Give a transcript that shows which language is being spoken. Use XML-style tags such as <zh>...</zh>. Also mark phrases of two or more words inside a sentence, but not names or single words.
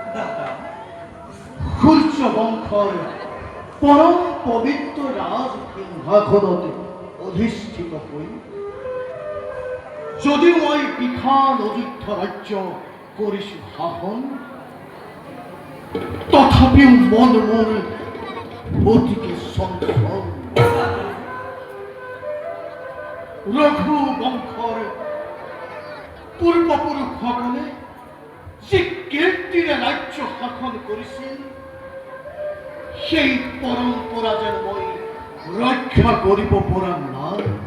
<as>সূর্য বংশর পরম পবিত্র রাজ সিংহাসনতে অধিষ্ঠিত হই যদি মই বিখান অযোধ্যা রাজ্য করিছো শাসন তথাপিও মন মোর অতিকে চঞ্চল রঘু বংশৰ পূৰ্বপুৰুষসকলে যি কীৰ্তিৰে ৰাজ্য শাসন কৰিছিল সেই পৰম্পৰা যেন মই ৰক্ষা কৰিব পৰা নাই।</as>